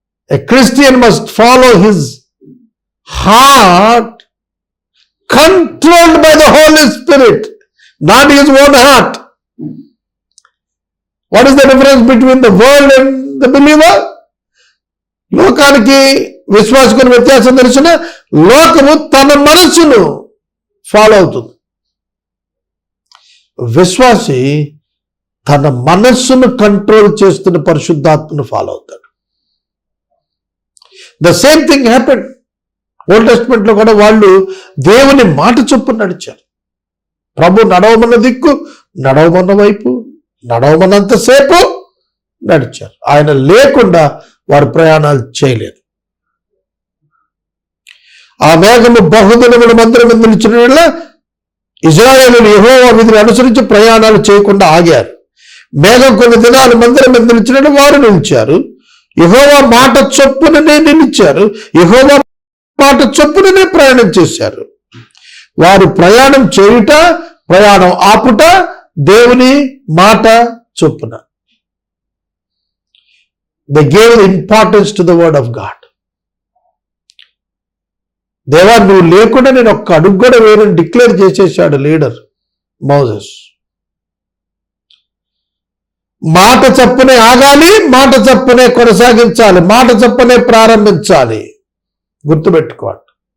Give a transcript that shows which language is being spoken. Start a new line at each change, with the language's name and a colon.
English: A Christian must follow his heart, controlled by the Holy Spirit, not his own heart. What is the difference between the world and the believer?
Telugu: లోకానికి విశ్వాసకుని వ్యత్యాసం తెలిసిన, లోకము తన మనస్సును follow అవుతుంది. విశ్వాసి తన మనస్సును కంట్రోల్ చేస్తున్న పరిశుద్ధాత్మను ఫాలో అవుతాడు.
English: The same thing happened.
Telugu: Old testament లో కూడా వాళ్ళు దేవుని మాట చొప్పున నడిచారు. ప్రభు నడవమన్న దిక్కు, నడవమన్న వైపు, నడవమన్నంతసేపు నడిచారు. ఆయన లేకుండా వారు ప్రయాణాలు చేయలేదు. ఆ మేఘము బహుదినముల మందిరం మీద నిలిచిన వల్ల ఇశ్రాయేలీయులు యెహోవా విధిని అనుసరించి ప్రయాణాలు చేయకుండా ఆగారు. మేఘం కొన్ని దినాలు మందిరం మీద నిలిచిన వారు నిలిచారు. యెహోవా మాట చొప్పుననే నిలిచారు. యెహోవా మాట చొప్పుననే ప్రయాణం చేశారు. వారు ప్రయాణం చేయుట, ప్రయాణం ఆపుట దేవుని మాట చొప్పున.
English: They gave importance to the word of God.
Telugu: దేవా నువ్వు లేకుండా నేను ఒక్క అడుగు కూడా వేరని డిక్లేర్ చేసేసాడు లీడర్ మోసెస్. మాట చప్పునే ఆగాలి, మాట చప్పునే కొనసాగించాలి, మాట చప్పునే ప్రారంభించాలి. గుర్తుపెట్టుకోండి.